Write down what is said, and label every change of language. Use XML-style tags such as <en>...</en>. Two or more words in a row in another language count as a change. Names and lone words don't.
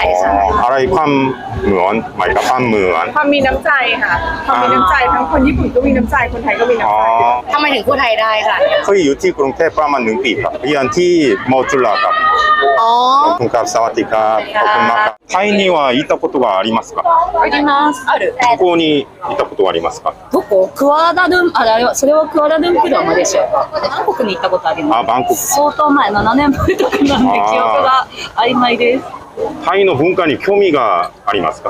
<th>อะไรความเหมือนไหมครับความเหมือน ความมีน้ำใจค่ะความมีน้ำใจทั้งคนญี่ปุ่นก็มีน้ำใจคนไทยก็มีน้ำใจ ทำไมถึงพูดไทยได้ค่ะ เคยอยู่ที่กรุงเทพประมาณ1 ปีครับเรียนที่มอจุฬาครับขอบคุณครับสวัสดีครับขอบคุณมากครับ</th> <ja>ไทยには行ったことがありますかあります。ある。どこに行ったことがありますかどこ？クアダルン、それはクアダルンプルはマレーシアか。バンコクに行ったことあります。バンコク。相当前、7年前とかなんで記憶が曖昧です。タイの文化に興味がありますか</ja>